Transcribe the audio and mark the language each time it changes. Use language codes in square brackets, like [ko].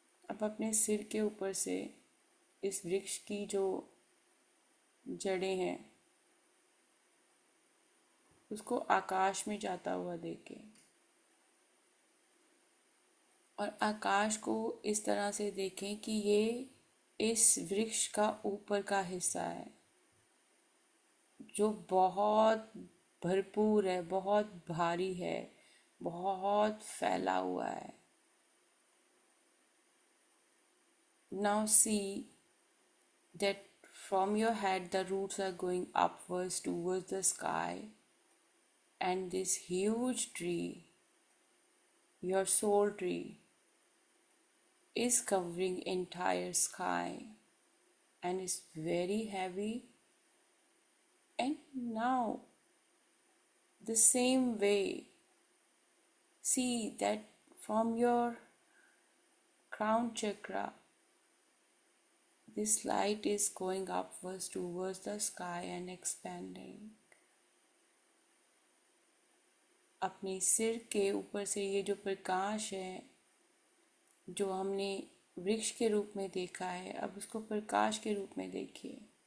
[hi] अब अपने सिर के ऊपर से इस वृक्ष की जो जड़ें हैं उसको आकाश में जाता हुआ देखें और आकाश को इस तरह से देखें कि ये इस वृक्ष का ऊपर का हिस्सा है जो बहुत भरपूर है, बहुत भारी है, बहुत फैला हुआ है. [en] Now see that from your head the roots are going upwards towards the sky, and this huge tree, your soul tree, is covering entire sky and is very heavy. And now the same way, see that from your crown chakra this light is going upwards towards the sky and expanding. [hi] अपने सिर के ऊपर से ये जो प्रकाश है जो हमने वृक्ष के रूप में देखा है, अब उसको प्रकाश के रूप में देखिए.